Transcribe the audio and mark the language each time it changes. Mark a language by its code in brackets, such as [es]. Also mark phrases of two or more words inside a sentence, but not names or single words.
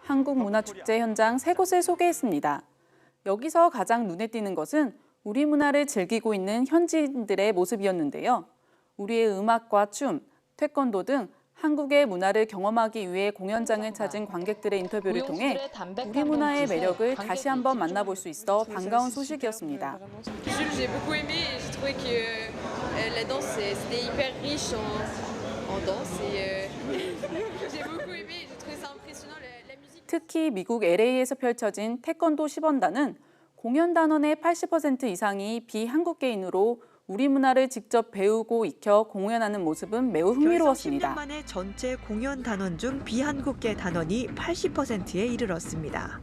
[ko] 한국 문화축제 현장 3곳을 소개했습니다. 여기서 가장 눈에 띄는 것은 우리 문화를 즐기고 있는 현지인들의 모습이었는데요. 우리의 음악과 춤, 태권도 등 한국의 문화를 경험하기 위해 공연장을 찾은 관객들의 인터뷰를 통해 우리 문화의 매력을 다시 한번 만나볼 수 있어 반가운 소식이었습니다. [fr] J'ai beaucoup aimé, j'ai trouvé que la danse c'était hyper riche en danse et j'ai beaucoup aimé, j'ai trouvé ça impressionnant la musique. [ko] 특히 미국 LA에서 펼쳐진 태권도 10원단은 공연 단원의 80% 이상이 비한국계인으로 우리 문화를 직접 배우고 익혀 공연하는 모습은 매우 흥미로웠습니다. 10년 만에 전체 공연 단원 중 비한국계 단원이 80%에 이르렀습니다.